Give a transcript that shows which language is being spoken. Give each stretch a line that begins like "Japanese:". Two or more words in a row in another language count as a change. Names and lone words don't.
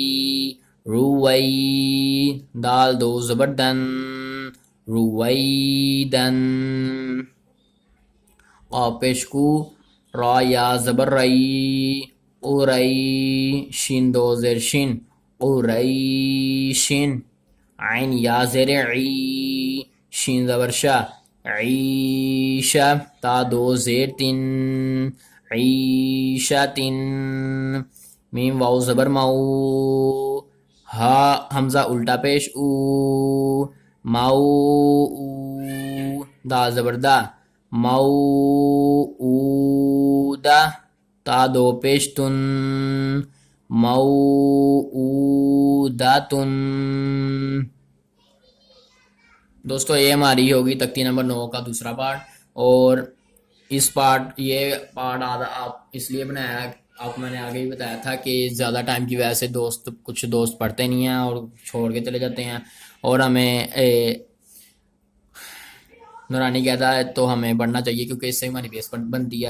Urdu: روی، دال دو زبر دن، رویدن، قاف پیش کو، را یا زبر رئی، قری، شین دو زیر شین، قریشن، عین یا زیر عی، شین زبر شا، عیشہ، تا دو زیر تن، عیشتن، میم واو زبر مو، ہا حمزہ الٹا پیش او، مو، دا زبر دا، موعودہ، تا دو پیش تن، موعودتن۔ دوستو یہ ہماری ہوگی تختی نمبر 9 کا دوسرا پارٹ، اور یہ پارٹ آپ اس لیے بنایا، آپ میں نے آگے ہی بتایا تھا کہ زیادہ ٹائم کی وجہ سے کچھ دوست پڑھتے نہیں ہیں اور چھوڑ کے چلے جاتے ہیں، اور ہمیں نورانی کہتا ہے تو ہمیں پڑھنا چاہیے کیونکہ اس سے ہماری بیس بنتی ہے۔